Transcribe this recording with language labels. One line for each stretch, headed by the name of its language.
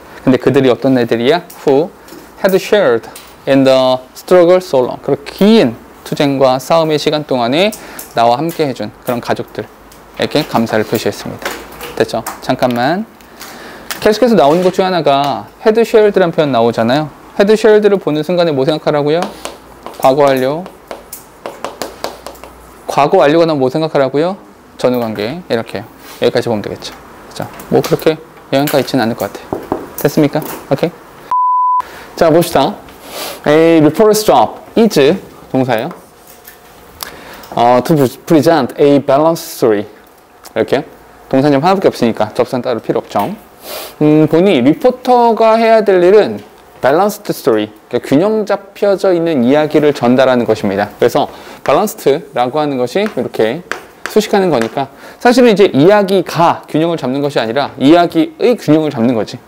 Korean: 근데 그들이 어떤 애들이야?
English: Who had shared in the struggle so long.
Korean: 그리고 긴 투쟁과 싸움의 시간 동안에 나와 함께 해준 그런 가족들에게 감사를 표시했습니다. 됐죠? 잠깐만. 계속해서 나오는 것 중 하나가 had shared라는 표현 나오잖아요. had shared를 보는 순간에 뭐 생각하라고요? 과거 완료. 과거 완료가 나면 뭐 생각하라고요? 전후관계. 이렇게요. 여기까지 보면 되겠죠. 그죠? 뭐 그렇게 영향가 있지는 않을 것 같아요. 됐습니까? 오케이. 자, 봅시다.
English: A reporter's job is
Korean: 동사예요.
English: To present a balanced story.
Korean: 이렇게. 동사는 하나밖에 없으니까 접수는 따로 필요 없죠. 본인이 리포터가 해야 될 일은
English: balanced story,
Korean: 그러니까 균형 잡혀져 있는 이야기를 전달하는 것입니다. 그래서 balanced라고 하는 것이 이렇게 수식하는 거니까 사실은 이제 이야기가 균형을 잡는 것이 아니라 이야기의 균형을 잡는 거지.